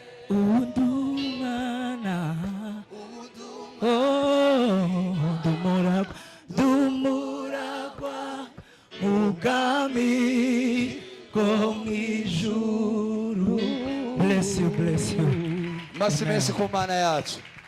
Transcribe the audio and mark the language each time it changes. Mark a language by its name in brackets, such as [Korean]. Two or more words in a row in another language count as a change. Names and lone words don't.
[Kinyarwanda] Ubu ndi umwana. Ubu ndi Oh, ndi umuragwa. Ndi umuragwa mu bwami bwo mu ijuru. [English] Bless you, bless you. [Kinyarwanda] Masi Amen. menshi ku Mana yacu.